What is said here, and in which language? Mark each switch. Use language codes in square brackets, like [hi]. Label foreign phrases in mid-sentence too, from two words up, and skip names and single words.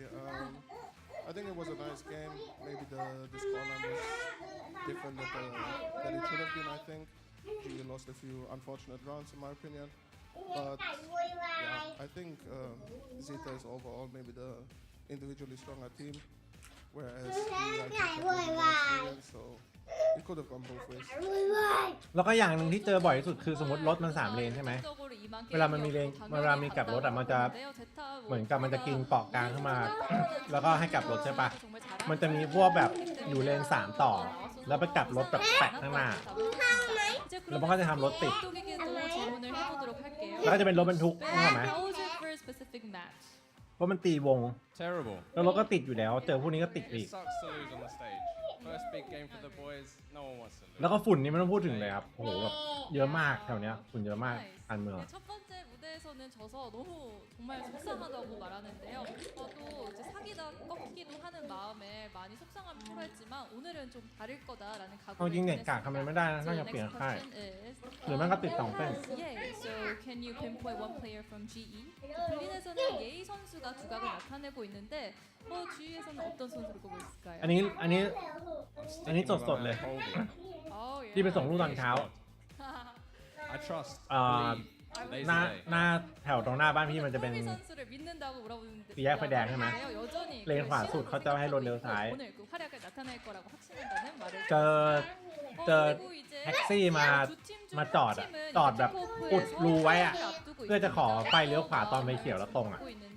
[en] I think it was a nice game. Maybe the scoreline was different than it should have been. I think we lost a few unfortunate rounds in my opinion. But yeah, I think Zeta is overall maybe the individually stronger team, whereas we are experienced, so it could have gone both ways. [th] แล้วก็อย่างหนึ่งที่เจอบ่อยที่สุดคือสมมติรถมัน3 เลนใช่ไหมเวลามันมีเลนเวลามีกลับรถอ่ะมันจะเหมือนกับมันจะกินเกาะกลางขึ้นมาแล้วก็ให้กลับรถใช่ปะมันจะมีพวกแบบอยู่เลน3 ต่อแล้วไปกลับรถแบบแปะข้างหน้าแล้วมันก็จะทำรถติด แล้วก็จะเป็นรถบรรทุกใช่ไหมเพราะมันตีวงแล้วรถก็ติดอยู่แล้วเจอพวกนี้ก็ติดอีกแล้วก็ฝุ่นนี่ไม่ต้องพูดถึงเลยครับโอ้โหแบบเยอะมากแถวเนี้ยฝุ่นเยอะมากอันเมือง [ko] 에서는 져서 너무 정말 속상하다고 말하는데요. 저도 이제 사기다 꺾이기도 하는 마음에 많이 속상함이 필요했지만 오늘은 좀 다를 거다라는 각오를 했습니다. [en] So can you pinpoint one player from GE? [ko] berlin에서는 예이 선수가 두각을 나타내고 있는데 GE에서는 어떤 선수를 꼽을 수 있을까요? [th] อันนี้สดๆเลยที่ไปส่งลูกตอนเช้าหน้าแถวตรงหน้าบ้านพี่มันจะเป็นสี่แยกไฟแดงใช่ไหมเลนขวาสุดเขาจะให้รถเลี้ยวซ้าย เจอแท็กซี่มาจอดแบบอุดรูไว้อะเพื่อจะขอไฟเลี้ยวขวาตอนไฟเขียวแล้วตรงอะ